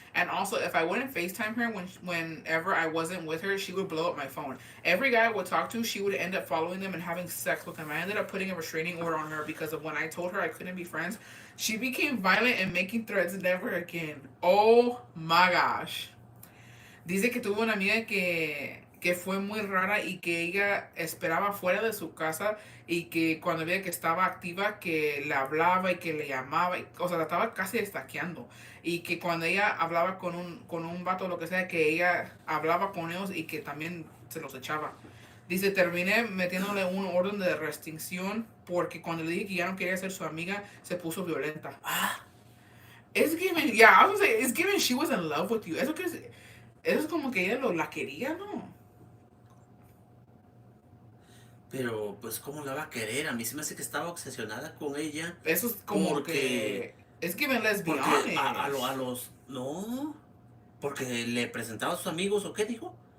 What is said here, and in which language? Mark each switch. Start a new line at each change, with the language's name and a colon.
English: And also, if I wouldn't FaceTime her whenever I wasn't with her, she would blow up my phone. Every guy I would talk to, she would end up following them and having sex with them. I ended up putting a restraining order on her because of when I told her I couldn't be friends. She became violent and making threats never again. Oh my gosh.
Spanish: Dice que tuvo una amiga que fue muy rara y que ella esperaba fuera de su casa y que cuando veía que estaba activa que le hablaba y que le llamaba, o sea, la estaba casi destaqueando y que cuando ella hablaba con un vato o lo que sea, que ella hablaba con ellos y que también se los echaba. Dice, terminé metiéndole un orden de restricción porque cuando le dije que ya no quería ser su amiga, se puso violenta.
English: Ah, it's given, yeah, I was gonna say, it's given she was in love with you.
Spanish: Eso es como que ella la quería, ¿no? Pero, pues, ¿cómo la va a querer? A mí se me hace que estaba obsesionada con ella. Eso es como Porque, que... Es
English: given, let's be
Spanish: porque
English: honest.
Spanish: a los, no, porque le presentaba a sus amigos, ¿o qué dijo?